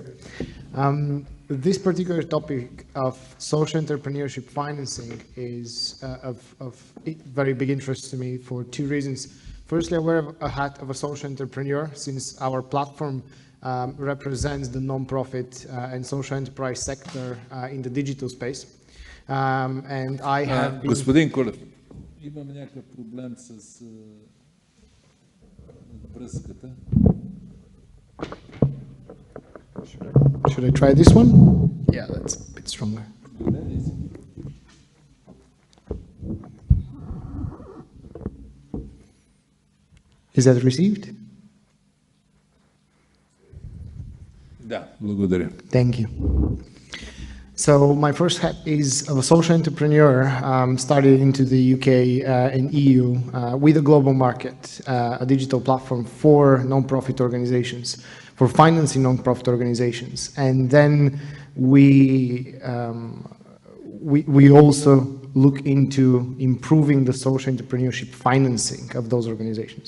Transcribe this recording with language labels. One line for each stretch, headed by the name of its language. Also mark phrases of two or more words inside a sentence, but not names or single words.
English: This particular topic of social entrepreneurship financing is of very big interest to me for two reasons. Firstly, I wear a hat of a social entrepreneur, since our platform represents the non-profit and social enterprise sector in the digital space. And I have been...
Bulgarian: Господин Колев, имам някакъв проблем с връзката.
English: Should I try this one? Yeah, that's a bit stronger. Is that received?
Bulgarian: Да, благодаря.
English: Thank you. So my first hat is of a social entrepreneur, started into the UK and EU with a global market, a digital platform for non-profit organizations, for financing non-profit organizations. And then we also look into improving the social entrepreneurship financing of those organizations.